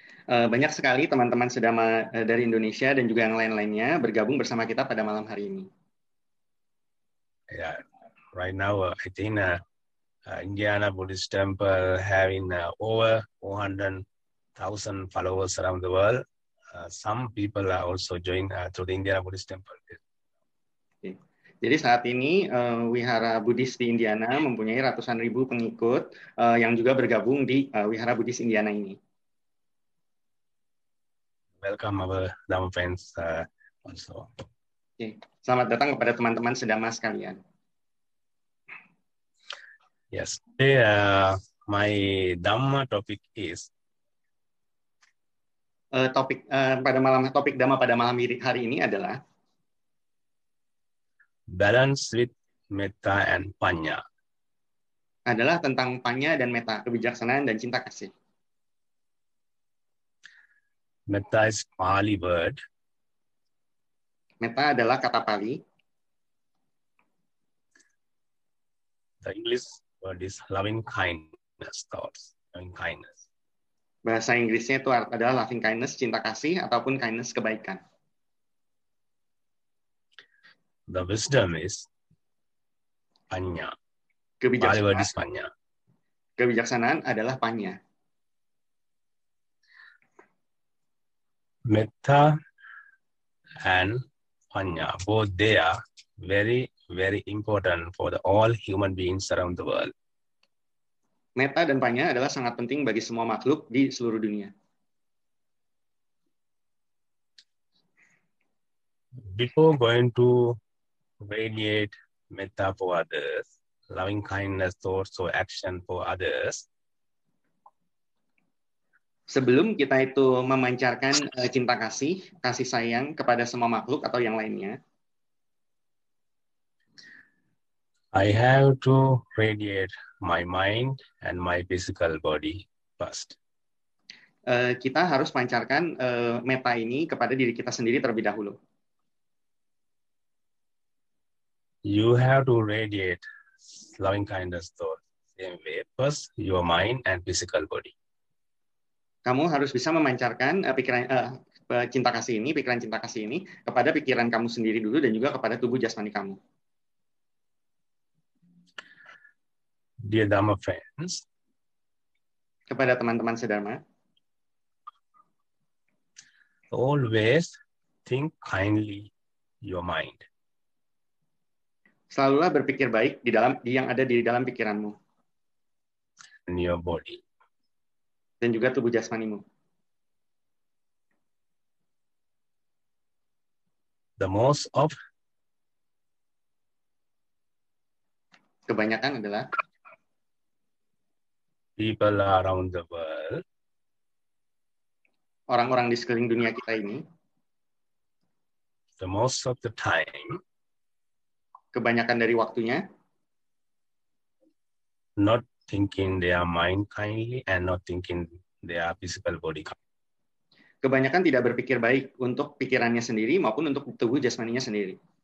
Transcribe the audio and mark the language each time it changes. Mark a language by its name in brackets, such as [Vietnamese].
[Indonesian] Banyak sekali teman-teman sedama dari Indonesia dan juga yang lain-lainnya bergabung bersama kita pada malam hari ini. [English] Yeah, right now I think Indiana Buddhist Temple having over 400,000 followers around the world. Some people are also joined to the Indiana Buddhist Temple. [Indonesian] Okay. Jadi saat ini Wihara Buddhis di Indiana mempunyai ratusan ribu pengikut yang juga bergabung di Wihara Buddhis Indiana ini. [English] Welcome our Dhamma friends also. [Indonesian] Okay. Selamat datang kepada teman-teman sedama sekalian. [English] Yes, today my Dhamma topic is [Indonesian] topik Dhamma pada malam hari ini adalah [English] balance with metta and panya. [Indonesian] Adalah tentang panya dan metta, kebijaksanaan dan cinta kasih. [English] Metta is Pali word. [Indonesian] Metta adalah kata Pali. [English] The English word is loving kindness thoughts, loving kindness. [Indonesian] Bahasa Inggrisnya itu adalah loving kindness, cinta kasih, ataupun kindness, kebaikan. [English] The wisdom is panya. Pali word is panya. [Indonesian] Kebijaksanaan adalah panya. [English] Metta and panya, both they are very, very important for all human beings around the world. [Indonesian] Metta dan panya adalah sangat penting bagi semua makhluk di seluruh dunia. [English] Before going to radiate metta for others, loving kindness thoughts or action for others, [Indonesian] sebelum kita itu memancarkan cinta kasih sayang kepada semua makhluk atau yang lainnya, [English] I have to radiate my mind and my physical body first. [Indonesian] Kita harus pancarkan metta ini kepada diri kita sendiri terlebih dahulu. [English] You have to radiate loving kindness thoughts same way. First, your mind and physical body. [Indonesian] Kamu harus bisa memancarkan pikiran cinta kasih ini kepada pikiran kamu sendiri dulu dan juga kepada tubuh jasmani kamu. [English] Dear Dhamma friends, [Indonesian] kepada teman-teman sedharma, [English] always think kindly your mind. [Indonesian] Selalulah berpikir baik di yang ada di dalam pikiranmu. [English] And your body. [Indonesian] Dan juga tubuh jasmanimu. [English] The most of [Indonesian] kebanyakan adalah [English] people around the world, [Indonesian] orang-orang di sekeliling dunia kita ini, [English] the most of the time, [Indonesian] kebanyakan dari waktunya, [English] not thinking their mind kindly and not thinking their physical body kindly. [Indonesian] Kebanyakan tidak berpikir baik untuk pikirannya sendiri maupun untuk tubuh jasmaninya sendiri.